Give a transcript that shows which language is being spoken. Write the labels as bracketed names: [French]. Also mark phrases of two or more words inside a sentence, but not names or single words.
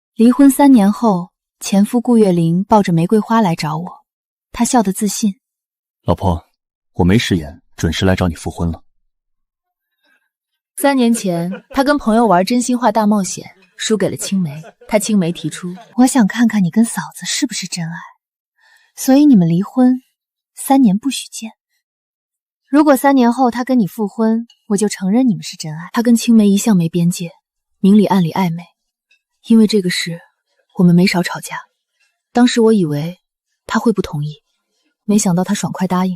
[Chinese] 離婚3年後，前夫顧月林抱着玫瑰花來找我，他笑得自信。老婆，我没食言，準時來找你復婚了。 3年前，他跟朋友玩真心话大冒險，輸給了青梅。他青梅提出，我想看看你跟嫂子是不是真愛，所以你們離婚3年不許見。如果3年後他跟你復婚，我就承認你們是真愛。他跟青梅一向沒邊界，明裡暗裡曖昧。因為這個事，我們沒少吵架。當時我以為他會不同意，沒想到他爽快答應。